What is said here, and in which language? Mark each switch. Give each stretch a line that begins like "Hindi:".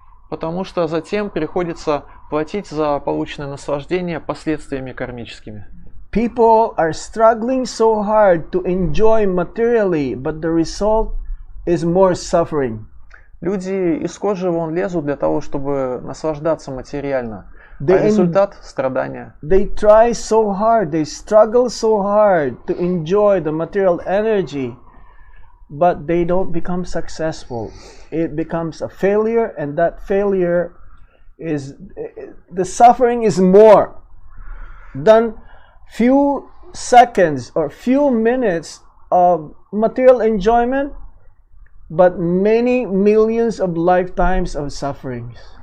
Russian: Потому что затем приходится платить за полученное наслаждение последствиями кармическими.
English: People are struggling so hard to enjoy materially, but the result is more suffering.
Russian: Люди из кожи вон лезут для того, чтобы наслаждаться материально, а результат – страдания.
English: They try so hard, they struggle so hard to enjoy the material energy, but they don't become successful. It becomes a failure, and that failure is, the suffering is more than few seconds or few minutes of material enjoyment, but many millions of lifetimes of sufferings.